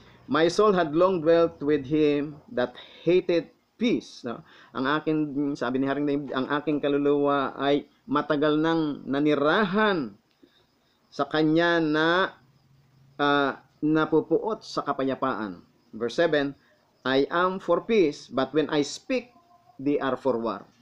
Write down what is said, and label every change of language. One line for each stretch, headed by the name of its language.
English: My soul had long dwelt with him that hated peace, no?
Filipino: Sabi ni Haring David, ang aking kaluluwa ay matagal nang nanirahan sa kanya na napupuot sa kapayapaan.
English: Verse 7, I am for peace, but when I speak, they are for war.